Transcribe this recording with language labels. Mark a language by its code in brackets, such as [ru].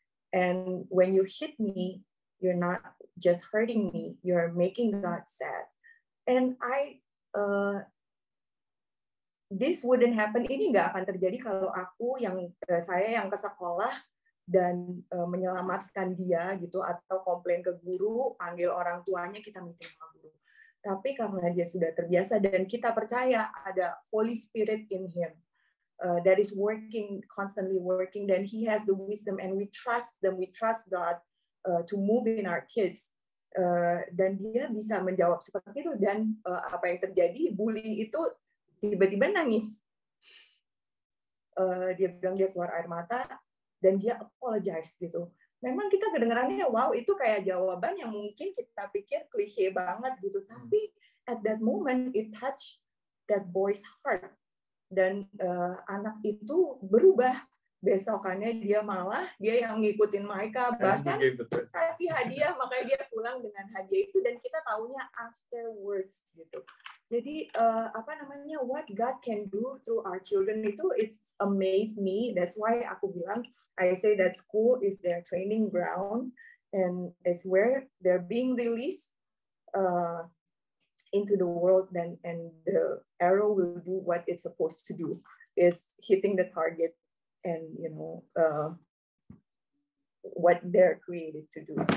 [en] And when you hit me, you're not just hurting me, you're making God sad. And this wouldn't happen, [id] ini nggak akan terjadi kalau saya yang ke sekolah dan menyelamatkan dia gitu, atau komplain ke guru, panggil orang tuanya, kita meeting sama guru. Tapi karena dia sudah terbiasa dan kita percaya ada [en] Holy Spirit in him that is constantly working, then he has the wisdom and we trust God to move in our kids. [id] Dan dia bisa menjawab seperti itu, dan apa yang terjadi, bully itu tiba-tiba nangis. Dia bilang dia keluar air mata dan dia [en] apologize [id] gitu. Memang kita kedengarannya wow, itu kayak jawaban yang mungkin kita pikir klise banget gitu, tapi [en] at that moment it touched that boy's heart, [id] dan anak itu berubah. Besokannya dia yang ngikutin Micah, bahkan kasih hadiah, makanya dia pulang dengan hadiah itu, dan kita taunya afterwards gitu. [en] Jadi what God can do through our children itu, it's amaze me. That's why [id] aku bilang, [en] I say that school is their training ground, and it's where they're being released into the world, and the arrow will do what it's supposed to do, is hitting the target, and what they're created to do.